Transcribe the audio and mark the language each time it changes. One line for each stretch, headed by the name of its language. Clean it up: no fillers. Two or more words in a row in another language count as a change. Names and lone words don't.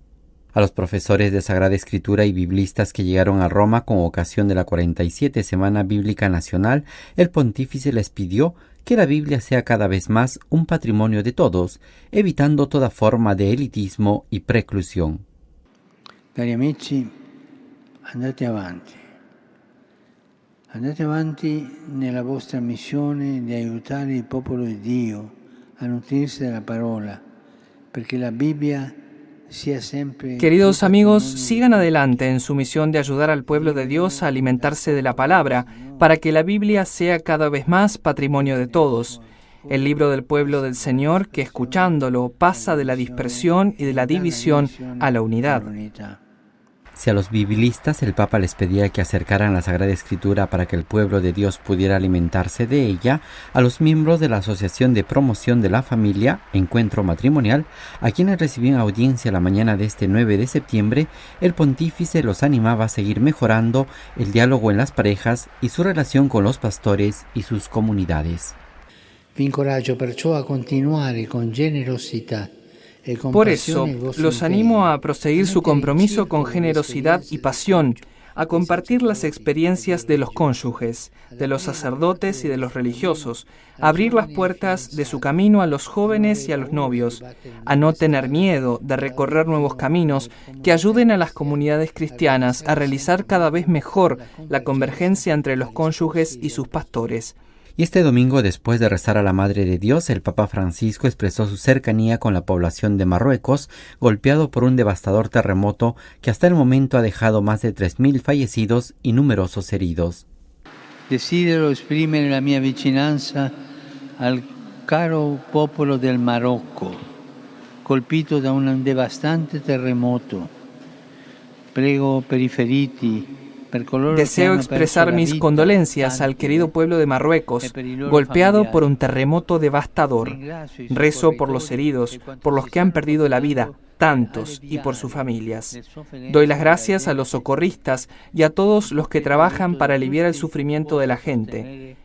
Spanish: A los profesores de Sagrada Escritura y biblistas que llegaron a Roma con ocasión de la 47 Semana Bíblica Nacional, el pontífice les pidió que la Biblia sea cada vez más un patrimonio de todos, evitando toda forma de elitismo y preclusión.
Italian: Cari amici, andate avanti nella vostra missione di aiutare il popolo di Dio a nutrirsi della parola, perché la Bibbia sia sempre...
Spanish: Queridos amigos, sigan adelante en su misión de ayudar al pueblo de Dios a alimentarse de la palabra, para que la Biblia sea cada vez más patrimonio de todos. El libro del pueblo del Señor que, escuchándolo, pasa de la dispersión y de la división a la unidad. Si a los biblistas el Papa les pedía que acercaran la Sagrada Escritura para que el pueblo de Dios pudiera alimentarse de ella, a los miembros de la Asociación de Promoción de la Familia, Encuentro Matrimonial, a quienes recibían audiencia la mañana de este 9 de septiembre, el pontífice los animaba a seguir mejorando el diálogo en las parejas y su relación con los pastores y sus comunidades.
Italian: Vi incoraggio perciò a continuare con generosità.
Spanish: Por eso, los animo a proseguir su compromiso con generosidad y pasión, a compartir las experiencias de los cónyuges, de los sacerdotes y de los religiosos, a abrir las puertas de su camino a los jóvenes y a los novios, a no tener miedo de recorrer nuevos caminos que ayuden a las comunidades cristianas a realizar cada vez mejor la convergencia entre los cónyuges y sus pastores. Y este domingo, después de rezar a la Madre de Dios, el Papa Francisco expresó su cercanía con la población de Marruecos, golpeado por un devastador terremoto que hasta el momento ha dejado más de 3.000 fallecidos y numerosos heridos.
Italian: Desidero esprimere la mia vicinanza al caro popolo del Marocco, colpito da un devastante terremoto. Prego per i feriti.
Spanish: Deseo expresar mis condolencias al querido pueblo de Marruecos, golpeado por un terremoto devastador. Rezo por los heridos, por los que han perdido la vida, tantos, y por sus familias. Doy las gracias a los socorristas y a todos los que trabajan para aliviar el sufrimiento de la gente.